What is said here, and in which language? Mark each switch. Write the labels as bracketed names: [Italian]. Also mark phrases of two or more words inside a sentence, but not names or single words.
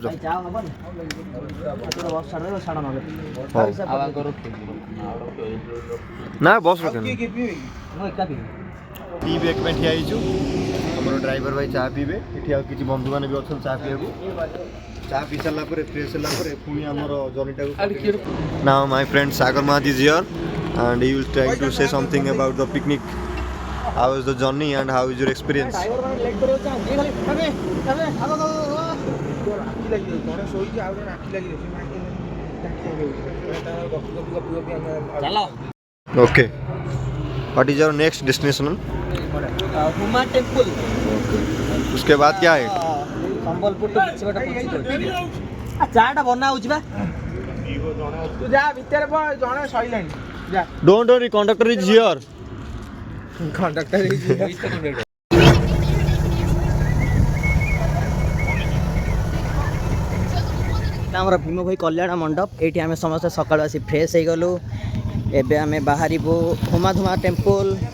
[Odia] ଚା ହବନି। ବସ୍ ଛାଡ଼ ଛାଡ଼ ନହେଲେ। ନା ବସ୍ ରଖେନି। ମୁଁ ଏକା ପିଇବି। [English] tea break [Odia] ପାଇଁ ଠିଆ ହେଇଛୁ। ଆମର ଡ୍ରାଇଭର ଭାଇ ଚା ପିଇବେ। ଏଠି ଆଉ କିଛି ବନ୍ଧୁମାନେ ବି ଅଛନ୍ତି ଚା ପିଇବାକୁ। ଚା ପିଇ ସାରିଲା ପରେ ଫ୍ରେଶ୍ ହେଲା ପରେ ପୁଣି ଆମର ଜର୍ଣ୍ଣିଟାକୁ [English] Now my friend Sagar Mahat is here and he will try to say something about the picnic. How is the journey and how is your experience? [Odia] ଡ୍ରାଇଭର ମାନେ ଲେଟ୍ କରିବାକୁ ଚାହାନ୍ତି। ଚାଲ। [English] Okay. What is your next destination? [Hindi] हुमा टेम्पल। उसके बाद क्या है? [Odia] ସମ୍ବଲପୁର ଟୁ କିଛି ବାଟ ପହଞ୍ଚି। ଚାଟା ବନା ହେଉଛି ବା। ତୁ ଯା ଭିତରେ ଜଣେ ସଇଲାଣି। ଯା। [English] Don't worry, conductor is here. [Odia] କଣ୍ଡକ୍ଟର ଆମର ଭୀମ ଭାଇ କଲ୍ୟାଣ ମଣ୍ଡପ। ଏଇଠି ଆମେ ସମସ୍ତେ ସକାଳୁ ଆସି ଫ୍ରେଶ୍ ହେଇଗଲୁ। ଏବେ ଆମେ ବାହାରିବୁ ହୁମାଧୁମା ଟେମ୍ପଲ।